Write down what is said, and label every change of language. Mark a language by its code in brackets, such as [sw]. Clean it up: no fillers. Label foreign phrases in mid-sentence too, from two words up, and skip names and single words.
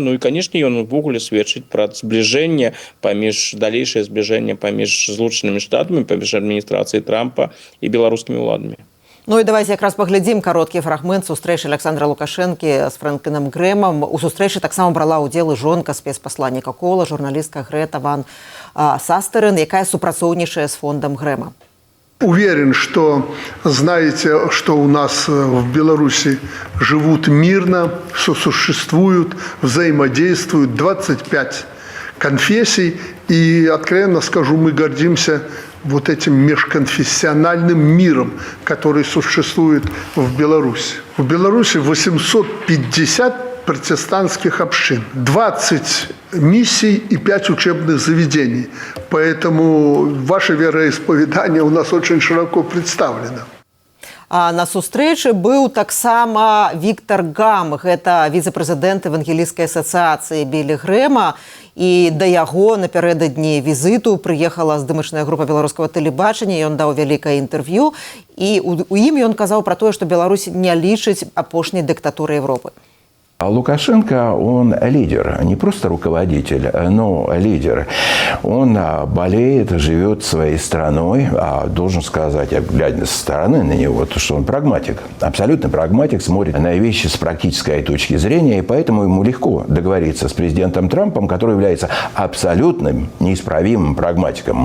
[be] Ну і, канешне, ён увогуле сведчыць пра далейшае збліжэнне паміж Злучанымі Штатамі, паміж адміністрацыяй Трампа і беларускімі ўладамі. Ну і давайте якраз паглядзім кароткі фрагмент сустрэчы Александра Лукашэнкі з Фрэнклінам Грэмам. У сустрэчы таксама брала ўдзел і жонка спецпасланніка Коула, журналістка Грэта Ван Састерен, якая супрацоўнічае з фондом Грэма. [ru] Уверен, что знаете, что у нас в Беларуси живут мирно, сосуществуют, взаимодействуют 25 конфессий. И, откровенно скажу, мы гордимся вот этим межконфессиональным миром, который существует в Беларуси. В Беларуси 850 протестантских общин, 20 миссий и 5 учебных заведений. Поэтому ваше вероисповедание у нас очень широко представлено. [be] А на сустрэчы быў таксама Віктор Гам, гэта віцэ-прэзідэнт Евангелійскай асацыяцыі Білі Грэма, і да яго напярэдадні візіту прыехала здымачная група беларускага тэлебачання, ён даў вялікае інтэрв'ю, і у ім ён казаў пра тое, што Беларусь не лічыць апошняй дыктатурай Европы. [ru] Лукашенко, он лидер, не просто руководитель, но лидер. Он болеет, живет своей страной, а должен сказать, глядя со стороны на него, что он прагматик, абсолютно прагматик, смотрит на вещи с практической точки зрения, и поэтому ему легко договориться с президентом Трампом, который является абсолютным неисправимым прагматиком.